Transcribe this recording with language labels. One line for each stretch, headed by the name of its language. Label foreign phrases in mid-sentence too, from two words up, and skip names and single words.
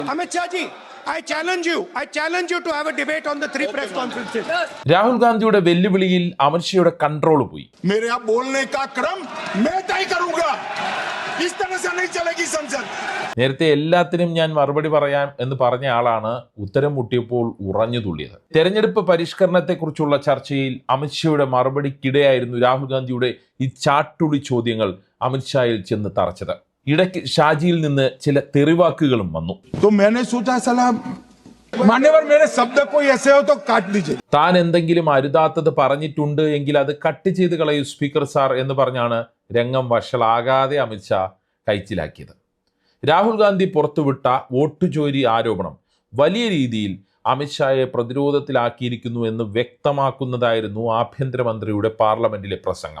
English: Amit Shah ji, I challenge you to have a debate on the 3 press conferences.
Malayalam: രാഹുൽ ഗാന്ധിയുടെ വെല്ലുവിളിയിൽ അമിത്ഷയുടെ കൺട്രോൾ പോയി.
Hindi: मेरे यहाँ बोलने का क्रम मैं तय करूंगा. इस तरह से नहीं चलेगी संसद.
Malayalam: നേരത്തെ എല്ലാത്തിനും ഞാൻ മറുപടി പറയാം എന്ന് പറഞ്ഞ ആളാണ് ഉത്തരം മുട്ടിയപ്പോൾ ഉറഞ്ഞു തുള്ളിയത്. തെരഞ്ഞെടുപ്പ് പരിഷ്കരണത്തെക്കുറിച്ചുള്ള ചർച്ചയിൽ അമിത്ഷയുടെ മറുപടിക്കിടെയായിരുന്നു രാഹുൽ ഗാന്ധിയുടെ ഈ ചാട്ടുളി ചോദ്യങ്ങൾ അമിത്ഷായിൽ ചെന്ന് തറച്ചത്. ഇടയ്ക്ക് ഷാജിയിൽ നിന്ന് ചില തെറിവാക്കുകളും വന്നു.
Hindi: तो मैंने सोचा सलाह मान्यवर मेरे शब्द कोई ऐसे हो तो काट दीजिए.
Malayalam: താൻ എന്തെങ്കിലും അരുതാത്തത് പറഞ്ഞിട്ടുണ്ട് എങ്കിൽ അത് കട്ട് ചെയ്ത് കളയൂ
English: speaker sir
Malayalam: എന്ന് പറഞ്ഞാണ് രംഗം വഷളാകാതെ അമിത്ഷാ കൈച്ചിലാക്കിയത്. രാഹുൽ ഗാന്ധി പുറത്തുവിട്ട വോട്ട് ചോരി ആരോപണം വലിയ രീതിയിൽ അമിത്ഷായെ പ്രതിരോധത്തിലാക്കിയിരിക്കുന്നു എന്ന് വ്യക്തമാക്കുന്നതായിരുന്നു ആഭ്യന്തരമന്ത്രിയുടെ പാർലമെന്റിലെ പ്രസംഗം.